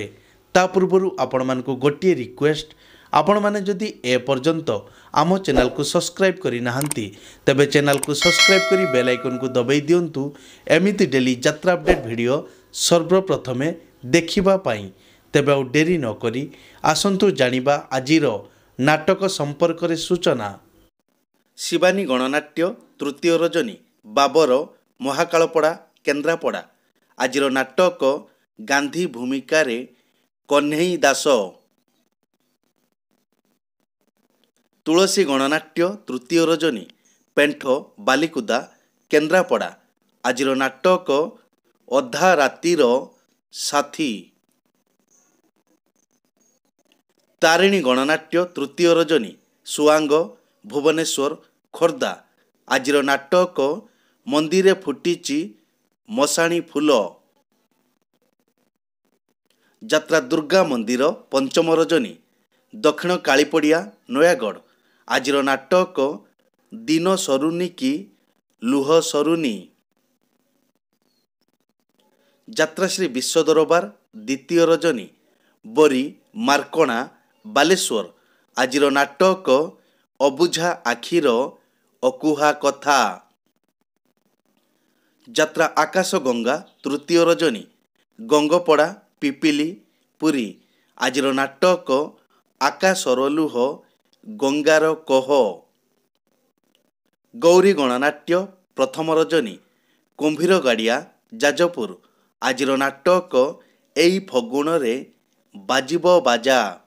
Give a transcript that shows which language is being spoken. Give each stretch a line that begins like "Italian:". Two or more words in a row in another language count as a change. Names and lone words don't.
Odia: ତା ପୂର୍ବରୁ ଆପଣ ମାନଙ୍କୁ ଗୋଟିଏ ରିକ୍ୱେଷ୍ଟ, ଆପଣ ମାନେ ଯଦି ଏ ପର୍ଯ୍ୟନ୍ତ ଆମ ଚ୍ୟାନେଲ କୁ ସବସ୍କ୍ରାଇବ କରି ନାହାନ୍ତି ତେବେ ଚ୍ୟାନେଲ କୁ ସବସ୍କ୍ରାଇବ କରି
English: bell icon
Odia: କୁ ଦବାଇ ଦିଅନ୍ତୁ ଏମିତି ଡେଲି ଯାତ୍ରା
English: update video
Odia: ସର୍ବପ୍ରଥମେ ଦେଖିବା ପାଇଁ। ତେବେ ଆଉ ଡେରି ନ କରି ଆସନ୍ତୁ ଜାଣିବା ଆଜିର ନାଟକ ସମ୍ପର୍କ ରେ ସୂଚନା। ଶିବାନୀ ଗଣନାଟ୍ୟ ତୃତୀୟ ରଜନୀ ବାବର ମହାକାଳପଡ଼ା କେନ୍ଦ୍ରାପଡ଼ା। ଆଜିର ନାଟକ ଗାନ୍ଧୀ ଭୂମିକା ରେ କହ୍ନାଇ ଦାସ। ତୁଳସୀ ଗଣନାଟ୍ୟ ତୃତୀୟ ରଜନୀ ପେଣ୍ଠ ବାଲିକୁଦା କେନ୍ଦ୍ରାପଡ଼ା। ଆଜିର ନାଟକ ଅଧା ରାତିର ସାଥୀ। ତାରିଣୀ ଗଣନାଟ୍ୟ ତୃତୀୟ ରଜନୀ ସୁଆଙ୍ଗ ଭୁବନେଶ୍ୱର ଖୋର୍ଦ୍ଧା। ଆଜିର ନାଟକ ମନ୍ଦିରେ ଫୁଟିଛି ମଶାଣି ଫୁଲ। ଯାତ୍ରା ଦୁର୍ଗା ମନ୍ଦିର ପଞ୍ଚମ ରଜନୀ ଦକ୍ଷିଣ କାଳିପଡ଼ିଆ ନୟାଗଡ଼। ଆଜିର ନାଟକ ଦିନ ସରୁନି କି ଲୁହ ସରୁନି। ଯାତ୍ରା ଶ୍ରୀ ବିଶ୍ୱ ଦରବାର ଦ୍ୱିତୀୟ ରଜନୀ ବୋରି ମାର୍କଣା ବାଲେଶ୍ୱର। ଆଜିର ନାଟକ ଅବୁଝା ଆଖିର ଅକୁହା କଥା। ଯାତ୍ରା ଆକାଶ ଗଙ୍ଗା ତୃତୀୟ ରଜନୀ ଗଙ୍ଗପଡ଼ା ପିପିଲି ପୁରୀ। ଆଜିର ନାଟକ ଆକାଶର ଲୁହ ଗଙ୍ଗାର କୋହ। ଗୌରୀ ଗଣନାଟ୍ୟ ପ୍ରଥମ ରଜନୀ କୁମ୍ଭୀର ଗାଡ଼ିଆ ଯାଜପୁର। ଆଜିର ନାଟକ ଏଇ ଫଗୁଣ ରେ ବାଜିବ ବାଜା।